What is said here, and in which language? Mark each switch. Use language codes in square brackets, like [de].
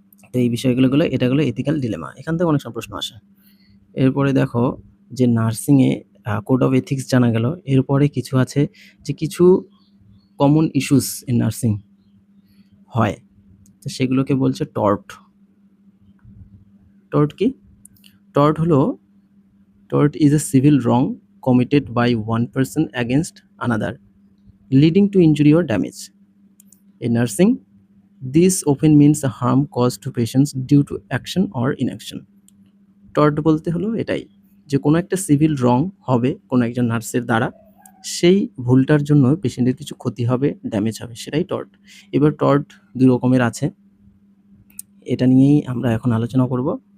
[bn] তো এই বিষয়গুলো এটা হলো এথিক্যাল ডিলেমা। এখান থেকে অনেক সময় প্রশ্ন আসে। এরপরে দেখো যে নার্সিংয়ে কোড অফ এথিক্স জানা গেল। এরপরে কিছু আছে যে কিছু কমন ইস্যুস ইন নার্সিং হয়। তো সেগুলোকে বলছে টর্ট। টর্ট কি? [en] Tort is a civil wrong committed by one person against another, leading to injury or damage. In nursing, this often means a harm caused to patients due to action or inaction. [bn] Tort বলতে হলো এটাই, যে কোনো একটা civil রং হবে কোনো একজন নার্সের দ্বারা, সেই ভুলটার জন্য পেশেন্টের কিছু ক্ষতি হবে, ড্যামেজ হবে, সেটাই টর্ট। এবার টর্ট ২ রকমের আছে, এটা নিয়েই আমরা এখন আলোচনা করব।